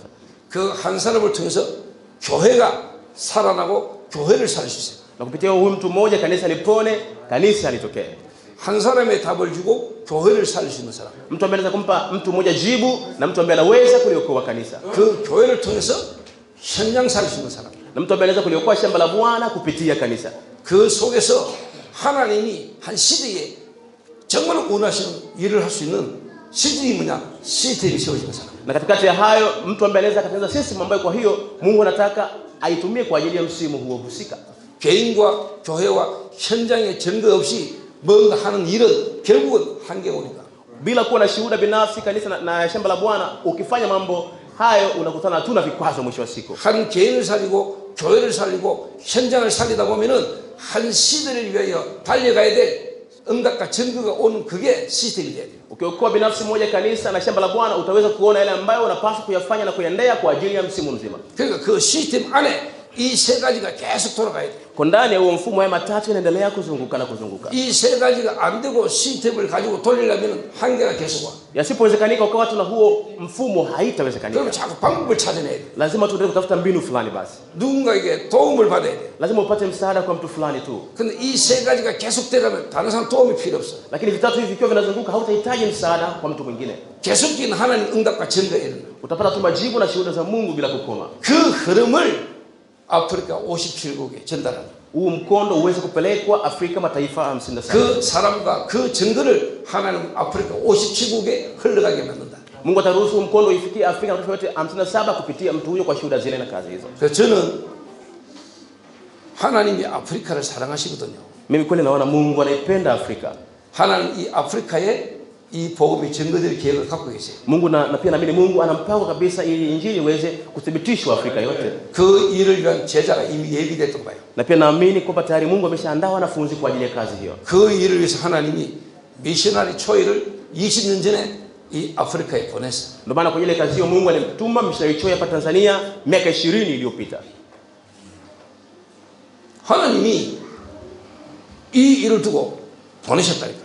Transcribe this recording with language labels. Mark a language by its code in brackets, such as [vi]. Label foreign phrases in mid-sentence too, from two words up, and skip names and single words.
[ko] 그 한 사람을 통해서 교회가 살아나고 교회를 살리셔야 돼요. [sw] Na kupitia huyu mtu mmoja kanisa lipone, kanisa litokee. [ko] 한 사람의 답을 주고 교회를 살릴 수 있는 사람. [sw] Mtu ambaye anaweza kumpa mtu mmoja jibu na mtu ambaye anaweza kuliokoa kanisa. [ko] 그 교회를 통해서 현장 살릴 수 있는 사람. [sw] Na mtu ambaye anaweza kuliokoa shamba la Bwana kupitia kanisa. [ko] 그 속에서 하나님이 한 시대에 정말 원하시는 일을 할 수 있는 시스템이 뭐냐? 시스템이 세워지는 사람. [sw] Na katikati ya hayo mtu ambaye anaweza kutengeneza system ambayo kwa hiyo Mungu anataka aitumie kwa ajili ya msimu huo husika. [ko] 개인과 교회와 현장의 증거 없이 뭔가 하는 일은 결국은 한계가 오니까. [sw] Bila kuwa na shuhuda binafsi kanisa na shamba la Bwana, ukifanya mambo hayo unakutana tu na vikwazo mwisho wa siku. [ko] 한 개인을 살리고 교회를 살리고 현장을 살리다 보면은 한 시대를 위하여 달려가야 될 응답과 증거가 오는 그게 시스템이 돼야 돼요. [sw] Ukiokoa binafsi moja kanisa na shamba la Bwana utaweza kuona yale ambayo unapaswa kuyafanya na kuendea kwa ajili ya msimu mzima. [ko] 그러니까 그 시스템 안에 이 세 가지가 계속 돌아가야 돼요. [sw] Kwa ndani ya huo mfumo haya matatu yanaendelea kuzunguka na kuzunguka. [ko] 이 세 가지가 안 되고 시스템을 가지고 돌리려면 한계가 계속 와. [sw] Yasipowezekanika kwa watu na huo mfumo haitawezekanika. [ko] 그럼 자꾸 방법을 찾아내야 돼. [sw] Lazima tuendelee kutafuta mbinu fulani basi. [ko] 누군가에게 도움을 받아야 돼. [sw] Lazima upate msaada kwa mtu fulani tu. [ko] 근데 이 세 가지가 계속되려면 다른 사람 도움이 필요 없어. [sw] Lakini vitatu hivi vikiwa vinazunguka hautahitaji msaada kwa mtu mwingine. [ko] 계속적인 하나님 응답과 증거에 이르는. [sw] Utapata tu majibu na shuhuda za Mungu bila kukoma. [ko] 그 흐름을 아프리카 57국에 전달하는. [sw] Huu mkondo uweze kupelekwa Afrika mataifa 57. [ko] 그 사람과 그 증거를 하나님 아프리카 57국에 흘러가게 만든다. [sw] Mungu ataruhusu mkondo ifikie Afrika mataifa yote 57 kupitia mtu huyo kwa shuhuda zile na kazi hizo. [ko] 그래서 저는 하나님이 아프리카를 사랑하시거든요. [sw] Mimi kweli naona Mungu anaipenda Afrika. [ko] 하나님 이 아프리카에 이 복음의 증거들의 계획을 갖고 계세요. [sw] Mungu na pia naamini Mungu ana mpango kabisa ili injili iweze kuthibitishwa Afrika yote. [ko] 그 일을 위한 제자가 이미 예비됐던 거예요. [sw] Na pia naamini kwamba tayari Mungu ameshaandaa wanafunzi kwa ajili ya kazi hiyo. [ko] 그 일을 위해서 하나님이 미셔너리 초이를 20년 전에 이 아프리카에 보냈어. [sw] Ndio maana kwa ile kazi hiyo Mungu alimtuma mishonari Choi hapa Tanzania miaka 20 iliyopita. [ko] 하나님이 이 일을 두고 보내셨다니까.